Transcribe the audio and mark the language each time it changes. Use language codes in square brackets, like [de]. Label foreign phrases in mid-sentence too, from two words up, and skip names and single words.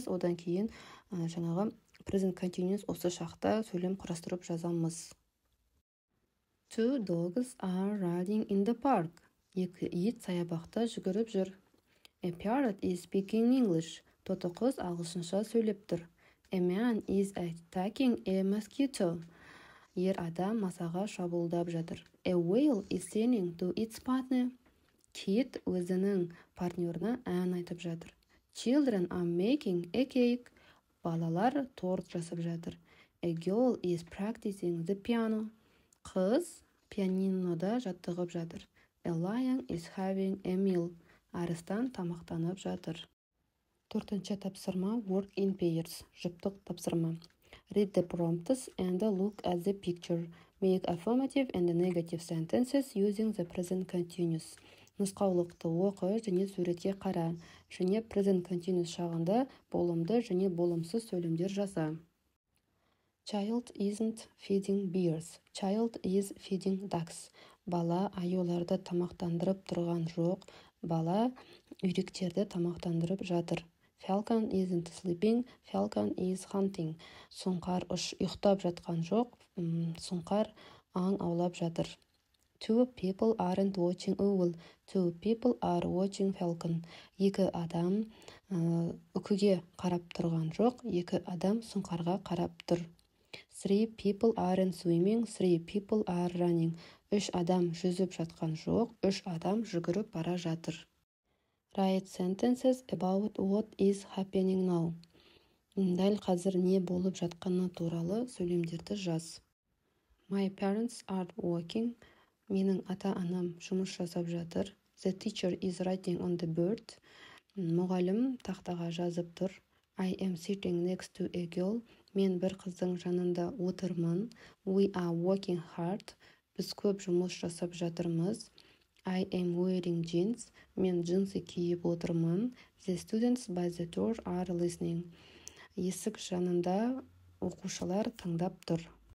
[kk] Одан кейін жаңағы [en] present continuous [kk] осы шақта сөйлем құрастырып жазамыз. [en] Two dogs are running in the park. [kk] Екі ит саябақта жүгіріп жүр. [en] A parrot is speaking English. [kk] Тоты қыз ағылшынша сөйлеп тұр. [en] A man is attacking a mosquito. [kk] Ер адам масаға шабуылдап жатыр. [en] A whale is singing to its partner. [kk] Кит өзінің партнерына ән айтып жатыр. [en] Children are making a cake. [kk] Балалар торт жасап жатыр. [en] A girl is practicing the piano. [kk] Қыз пианинода жаттығып жатыр. [en] A lion is having a meal. [kk] Арыстан тамақтанып жатыр. Төртінші тапсырма [en] work in pairs. [kk] Жұптық тапсырма. [en] Read the prompts and look at the picture. Make affirmative and negative sentences using the present continuous. [kk] Нұсқаулықты оқы және суретке қара. Және [en] present continuous [kk] шағында болымды және болымсыз сөйлемдер жаса. [en] Child isn't feeding bears. Child is feeding ducks. [kk] Бала аюларды тамақтандырып тұрған жоқ. Бала үйректерді тамақтандырып жатыр. [en] Falcon isn't sleeping. Falcon is hunting. [kk] Сұңқар ұйықтап жатқан жоқ. Сұңқар аң аулап жатыр. [en] Two people aren't watching owl. Two people are watching falcon. [kk] Екі адам үкіге қарап тұрған жоқ. Екі адам сұңқарға қарап тұр. [en] Three people aren't swimming. Three people are running. [kk] Үш адам жүзіп жатқан жоқ. Үш адам жүгіріп бара жатыр. [en] Write sentences about what is happening now. [kk] Дәл қазір не болып жатқаны туралы сөйлемдерді жаз. [en] My parents are working. [kk] Менің ата-анам жұмыс жасап жатыр. [en] The teacher is writing on the board. [kk] Мұғалім тақтаға жазып тұр. [en] I am sitting next to a girl. [kk] Мен бір қыздың жанында отырмын. [en] We are working hard. [kk] Біз көп жұмыс жасап жатырмыз. [en] I am wearing jeans. [kk] Мен джинсы киіп отырмын. [en] The students by the door are listening. [kk] Есік жанында оқушылар тыңдап тұр.